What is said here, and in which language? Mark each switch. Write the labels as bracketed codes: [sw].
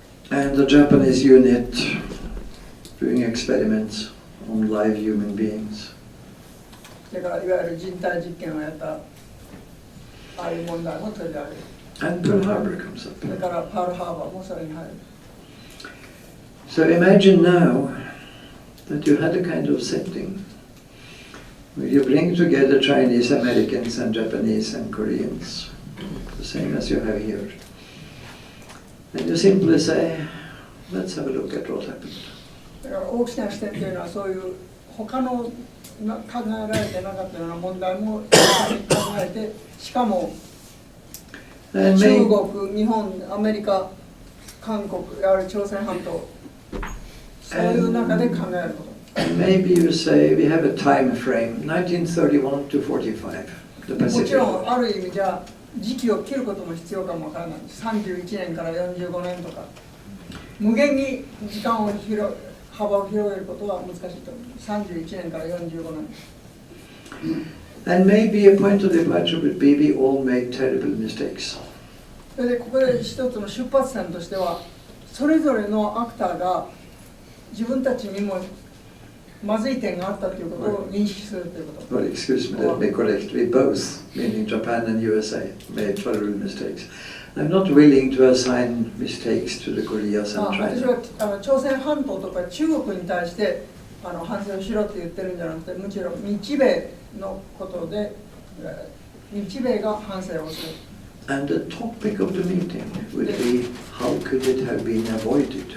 [en] and the Japanese unit doing experiments on live human beings. [ja] だからいわゆる人体実験をやったああいう問題も取り上げる。 [en] And Pearl Harbor comes up. [ja] だからパールハーバーもそれに入る。 [en] So imagine now that you had a kind of setting where you bring together Chinese, Americans, and Japanese and Koreans, the same as you have here. And you simply say, let's have a look at what happened. [ja] だから大きな視点というのはそういう他の考えられてなかったような問題も考えて、しかも中国、日本、アメリカ、韓国、あるいは朝鮮半島、そういう中で考えること。 [en] And maybe you say we have a time frame, 1931 to 45, the [ja] もち [en] Pacific [ja] ろん [en] War. [ja] ある意味じゃ時期を切ることも必要かもわからない。31年から45年とか無限に時間を幅を広げることは難しいと思う。 31年から45年。 [en] And maybe a point of departure would be we all make terrible mistakes. [ja] それでここで一つの出発点としては、それぞれのアクターが自分たちにもまずい点があったということを認識するということ。 [en] Well, excuse me, let me correct. We both, meaning Japan and USA, made terrible mistakes. I'm not willing to assign mistakes to the Koreas and [ja] 私 [en] China. [ja] は朝鮮半島とか中国に対して反省をしろって言ってるんじゃなくて、むしろ日米のことで日米が反省をする。 [en] And the topic of the meeting would be how could it have been avoided?